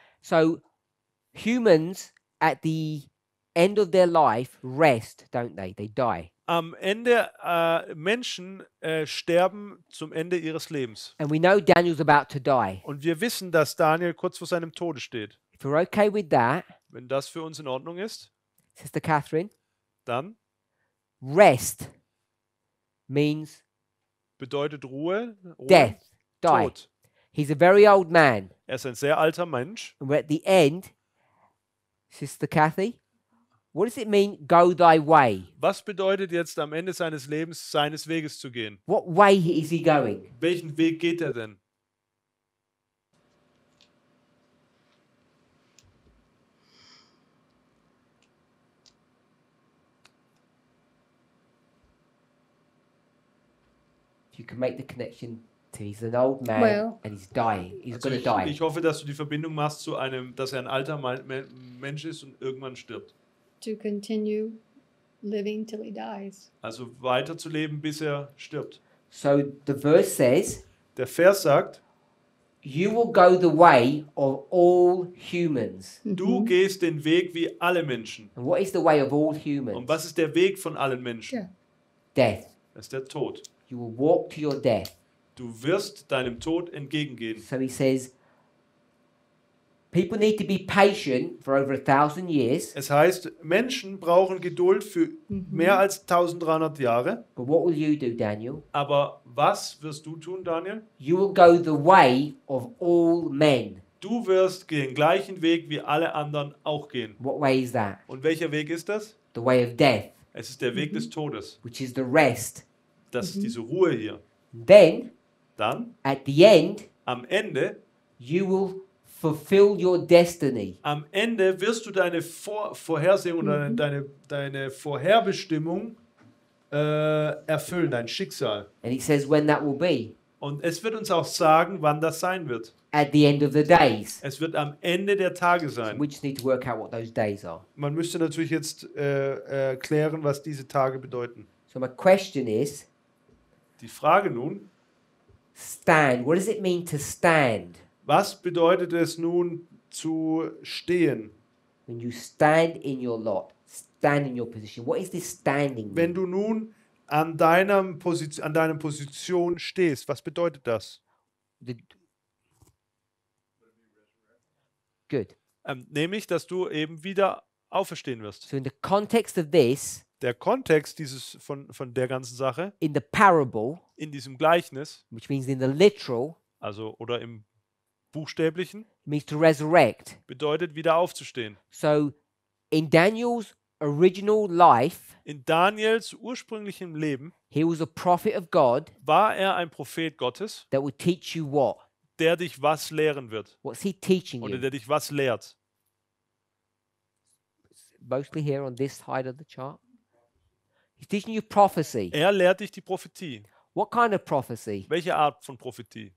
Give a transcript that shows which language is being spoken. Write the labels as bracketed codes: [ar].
[en] So humans at the end of their life rest, don't they? They die. [de] Am Ende, Menschen sterben zum Ende ihres Lebens. [en] And we know Daniel's about to die. [de] Und wir wissen, dass Daniel kurz vor seinem Tode steht. [en] If we're okay with that, [de] Wenn das für uns in Ordnung ist, [en] Sister Catherine, [de] dann [en] rest means [de] bedeutet Ruhe, [en] death, die. [de] Tod. [en] He's a very old man. [de] Er ist ein sehr alter Mensch. [en] And we're at the end, Sister Kathy, what does it mean, go thy way? [de] Was bedeutet jetzt am Ende seines Lebens, seines Weges zu gehen? [en] What way is he going? [de] Welchen Weg geht er denn? [en] You can make the connection to he's an old man Well- and he's dying. He's [de] Also [en] going to die. [de] ich hoffe, dass du die Verbindung machst zu einem, dass er ein alter Mensch ist und irgendwann stirbt. [en] To continue living till he dies. [de] Also weiterzuleben, bis er stirbt. [en] So the verse says, [de] Der Vers sagt, [en] you will go the way of all humans. [de] du gehst den Weg wie alle Menschen. [en] And what is the way of all [de] Und [en] humans? [de] was ist der Weg von allen Menschen? [en] Yeah. Death. [de] Das ist der Tod. [en] You will walk to your death. [de] Du wirst deinem Tod entgegengehen. [en] So he says, people need to be patient for over 1,000 years. [de] Es heißt, Menschen brauchen Geduld für mehr als 1300 Jahre. [en] But what will you do, Daniel? [de] Aber was wirst du tun, Daniel? [en] You will go the way of all men. [de] Du wirst den gleichen Weg wie alle anderen auch gehen. [en] What way is that? [de] Und welcher Weg ist das? [en] The way of death, [de] Es ist der Weg des Todes. [en] which is the rest. [de] Das ist diese Ruhe hier. [en] Then, [de] Dann, [en] at the end, [de] am Ende [en] fulfill your destiny. [de] Am Ende wirst du deine Vorhersehung oder deine Vorherbestimmung erfüllen, dein Schicksal. [en] And it says when that will be. [de] Und es wird uns auch sagen, wann das sein wird. [en] At the end of the days. [de] Es wird am Ende der Tage sein. [en] We just need to work out what those days are. [de] Man müsste natürlich jetzt klären, was diese Tage bedeuten. [en] So my question is, [de] Die Frage nun, [en] stand. What does it mean to stand? [de] was bedeutet es nun zu stehen? [en] When you stand in your lot, stand in your position. What is this standing mean? [de] Wenn du nun an deiner Position stehst, was bedeutet das? [en] Good. [de] Nämlich, dass du eben wieder auferstehen wirst. [en] So in the context of this, [de] Der Kontext von der ganzen Sache, [en] in the parable, [de] in diesem Gleichnis, [en] which means in the literal, [de] also oder im Buchstäblichen, [en] means to resurrect. [de] bedeutet wieder aufzustehen. [en] So in Daniel's original life, [de] In Daniels ursprünglichem Leben [en] he was a prophet of God [de] war er ein Prophet Gottes, [en] that would teach you what? [de] der dich was lehren wird. [en] What's he teaching [de] Oder [en] you? [de] der dich was lehrt. [en] Mostly here on this side of the chart. He's teaching you prophecy. [de] Er lehrt dich die Prophetie. [en] What kind of prophecy? [de] Welche Art von Prophetie?